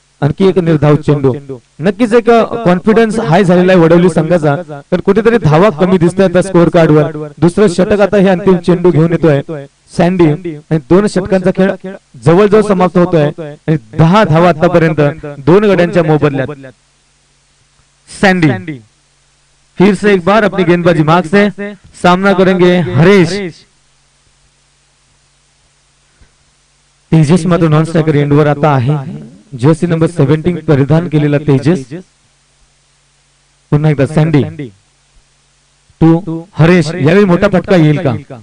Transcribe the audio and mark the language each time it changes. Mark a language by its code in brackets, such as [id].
[mr] आणखी एक निर्धाव चेंडू. नक्कीच एक कॉन्फिडन्स हाय झालेला आहे वडवली संघाचा. तर कुठेतरी धावा कमी दिसत आहेत स्कोअर कार्डवर. दुसरं षटक आता हे अंतिम चेंडू घेऊन येतोय सँडी आणि 2 षटकांचा खेळ जवळजवळ समाप्त होतोय आणि 10 धावा आतापर्यंत 2 गड्यांच्या मोबदल्यात. [hi] सैंडी फिर से एक बार अपनी गेंदबाजी मार्ग से सामना करेंगे हरीश. [mr] तेजस मात्र नॉन स्ट्रायकर एंडवर आता आहे. जर्सी नंबर 17 परिधान केलेला तेजस. पुन्हा एकदा सैंडी टू हरीश. यावेळी मोठा फटका येईल का?